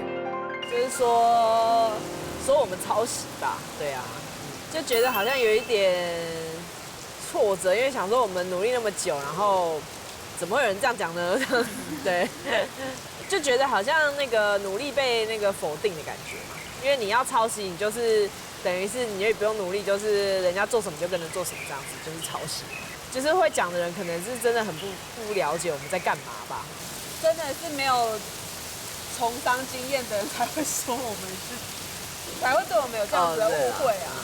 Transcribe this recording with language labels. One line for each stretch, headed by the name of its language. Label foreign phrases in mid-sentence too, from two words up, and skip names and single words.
Chinese: 就是說我們抄襲吧，對啊，就覺得好像有一點挫折，因為想說我們努力那麼久，然後怎麼會有人這樣講呢？對，就覺得好像那個努力被那個否定的感覺嘛。因為你要抄襲，你就是等於是你也不用努力，就是人家做什麼就跟着做什麼這樣子，就是抄襲。就是会讲的人，可能是真的很不了解我们在干嘛吧。真的是没有从商经验的人才会说我们是，才会对我们有这样子的误会啊。